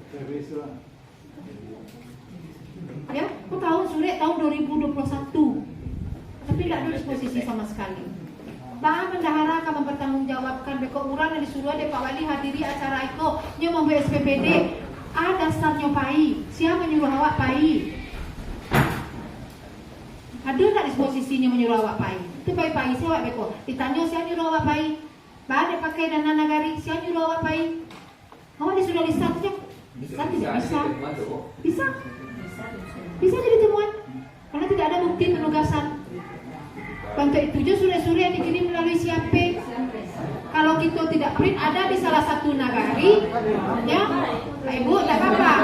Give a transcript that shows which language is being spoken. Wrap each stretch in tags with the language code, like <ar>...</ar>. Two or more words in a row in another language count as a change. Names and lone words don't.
<id>Ya, aku tahu surat tahun 2021, tapi tidak ada disposisi sama sekali. Pak bendahara akan mempertanggungjawabkan beko orang yang disuruh ada Pak Wali hadiri acara itu, dia membuat SPPD.</id> <min>Dasarnya pai, siapa menyuruh awak pai? Ada tak disposisinya menyuruh awak pai? Itu pai-pai siapa beko? Ditanya siapa nyuruh awak pai? Pak pakai dana nagari, siapa nyuruh awak pai?</min> <id>Awak disuruh lisan saja. Bisa tidak bisa? Bisa. Bisa jadi temuan karena tidak ada bukti penugasan. Untuk itu juga surat-surat yang dikirim melalui siapa? Kalau kita tidak print ada di salah satu nagari, ya, Pak Ibu, tidak apa-apa.</id>